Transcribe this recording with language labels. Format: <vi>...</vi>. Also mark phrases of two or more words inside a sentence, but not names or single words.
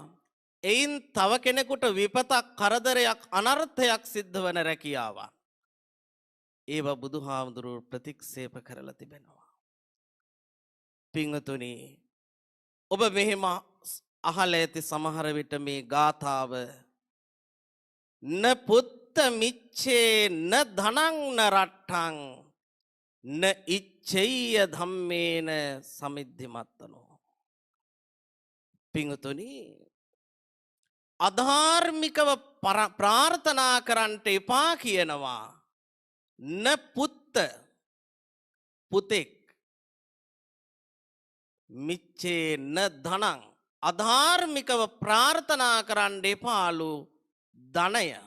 <si>එයින් තව කෙනෙකුට විපතක් කරදරයක් අනර්ථයක් සිද්ධ වන රැකියාවන්. ඒවා බුදුහාමුදුරුවෝ ප්‍රතික්ෂේප කරලා තිබෙනවා. පින්වතුනි ඔබ මෙහෙම අහලා ඇති සමහර විට මේ ගාථාව</si> <pi>න පුත්ත මිච්ඡේ න ධනං න රට්ඨං න ඉච්ඡේය ධම්මේන සමිද්ධිමත්තනෝ.</pi> <si>පින්වතුනි අධාර්මිකව ප්‍රාර්ථනා කරන්නට එපා කියනවා.</si> <pi>න පුත්ත</pi> <si>පුතෙක්</si> <pi>මිච්ඡේ න ධනං</pi> <si>අධාර්මිකව ප්‍රාර්ථනා කරන්න එපාලු ධනය.</si>